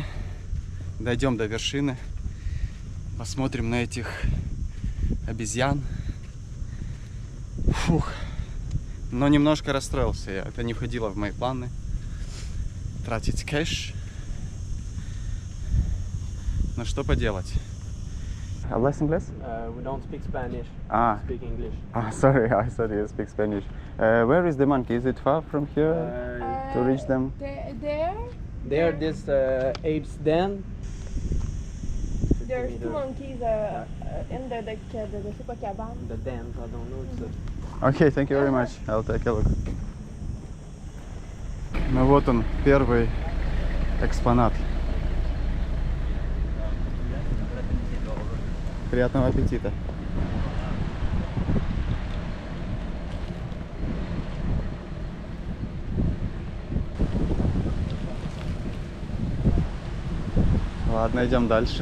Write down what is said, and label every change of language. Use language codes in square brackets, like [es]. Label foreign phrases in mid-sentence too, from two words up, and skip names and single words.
[ru] Дойдем до вершины, посмотрим на этих обезьян. Фух. Но немножко расстроился я, это не входило в мои планы. Тратить кэш. Но что поделать? [es] ¿Hablas inglés? [en] We don't speak Spanish. Ah. We speak English. Ah, sorry, I thought you speak Spanish. Where is the monkey? Is it far from here to reach them? There? There, this ape's den. There's two monkeys in the [fr] je sais pas cabane. [en] The den, I don't know. It's Okay, thank you very much. I'll take a look. [ru] Ну вот он, первый экспонат. Приятного аппетита. Ладно, идем дальше.